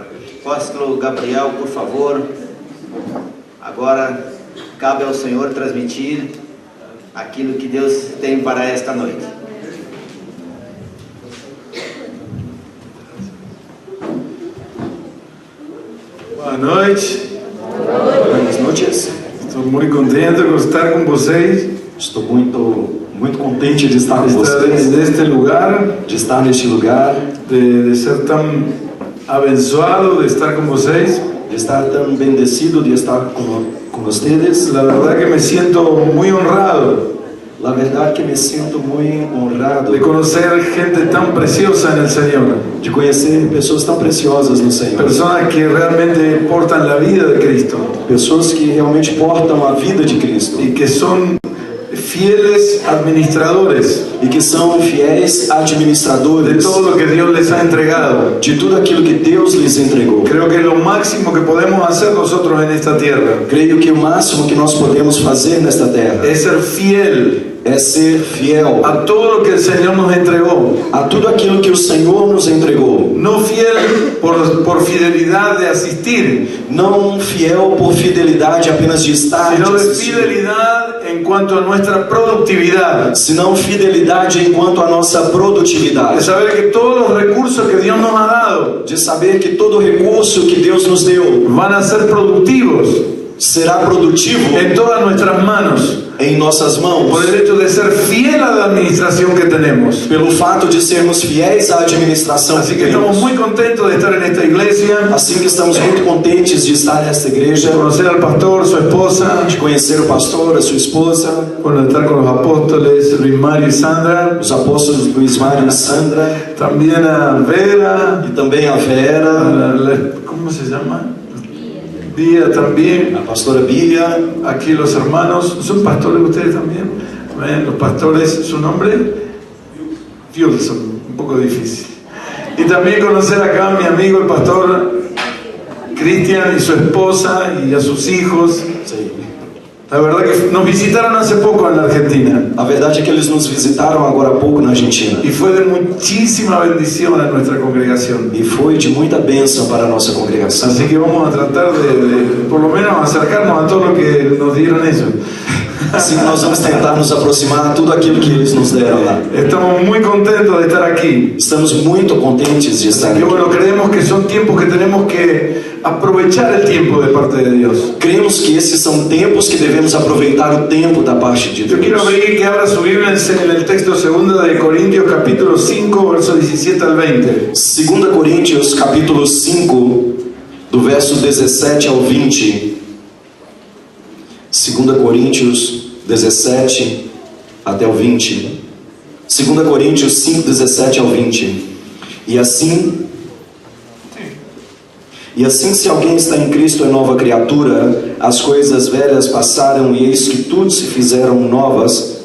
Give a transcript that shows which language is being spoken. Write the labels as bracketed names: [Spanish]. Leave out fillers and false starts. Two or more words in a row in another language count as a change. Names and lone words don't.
[Portuguese] Apóstolo Gabriel, por favor. Agora cabe ao Senhor transmitir aquilo que Deus tem para esta noite. Boa noite. [Spanish] Buenas noches. [Portuguese] Estou muito contente de estar com vocês. Estou muito contente de estar com vocês. Neste lugar, de estar neste lugar, de ser tão abençoado de estar com vocês, de estar tão bendecido de estar com vocês. [Spanish] La verdad que me siento muy honrado. La verdad que me siento muy honrado de conocer gente tan preciosa en el Señor, [Portuguese] de conhecer pessoas tão preciosas no Senhor, [Spanish] personas que realmente portan la vida de Cristo, [Portuguese] pessoas que realmente portam a vida de Cristo [Spanish] y que son fieles administradores [Portuguese] e que são fiéis administradores [Spanish] de todo lo que Dios les ha entregado, [Portuguese] de tudo aquilo que Deus lhes entregou. [Spanish] Creo que lo máximo que podemos hacer nosotros en esta tierra, [Portuguese] creio que o máximo que nós podemos fazer nesta terra é ser fiel, a [Spanish] todo lo que el Señor nos entregou, [Portuguese] a tudo aquilo que o Senhor nos entregou. [Spanish] No fiel por fidelidad de asistir, [Portuguese] não fiel por fidelidade apenas de estar, [Spanish] sino de fidelidad en cuanto a nuestra productividad, [Portuguese] senão fidelidade em quanto a nossa produtividade, [Spanish] de saber que todos los recursos que Dios nos ha dado, [Portuguese] de saber que todo recurso que Deus nos deu [Spanish] van a ser productivos, [Portuguese] será produtivo [Spanish] en todas nuestras manos, [Portuguese] em nossas mãos, [Spanish] por el hecho de ser fiel a la administración que tenemos, [Portuguese] pelo fato de sermos fiéis à administração. [Spanish] Así que estamos muy contentos de estar en esta iglesia, [Portuguese] assim que estamos muito contentes de estar nesta igreja, [Spanish] de conocer al pastor, su esposa, [Portuguese] de conhecer o pastor, a sua esposa, [Spanish] de estar con los apóstoles Luis Mario y Sandra, [Portuguese] os apóstolos Luis Mario e Sandra, [Spanish] también a Vera, [Portuguese] e também a Vera, [Spanish] ¿cómo se llama? Bia también, [Portuguese] a pastora Bia, [Spanish] aquí los hermanos, ¿son pastores ustedes también? Los pastores, ¿su nombre? Wilson, un poco difícil. Y también conocer acá a mi amigo el pastor Cristian y su esposa y a sus hijos. Sí. La verdad que nos visitaron hace poco en la Argentina. [Portuguese] A verdade é que eles nos visitaram agora há pouco na Argentina. [Spanish] Y fue de muchísima bendición a nuestra congregación. [Portuguese] E foi de muita bênção para a nossa congregação. [Spanish] Así que vamos a tratar de por lo menos acercarnos a todo lo que nos dieron ellos. [Portuguese] Assim que nós vamos tentar nos aproximar de tudo aquilo que eles nos deram lá. [Spanish] Estamos muy contentos de estar aquí. [Portuguese] Estamos muito contentes de estar [Spanish] Así que [Portuguese] aqui. [Spanish] bueno, creemos que son tiempos que tenemos que aprovechar el tiempo de parte de Dios. [Portuguese] Cremos que esses são tempos que devemos aproveitar o tempo da parte de [Spanish] Yo quiero [Portuguese] Deus. [Spanish] abrir que abra su Biblia en el texto 2 de Corintios capítulo 5, versos 17 al 20. [Portuguese] 2 Coríntios capítulo 5, do verso 17 ao 20. 2 Coríntios 17 até o 20. 2 Coríntios 5, 17 ao 20. E assim, se alguém está em Cristo, é nova criatura, as coisas velhas passaram e eis que tudo se fizeram novas.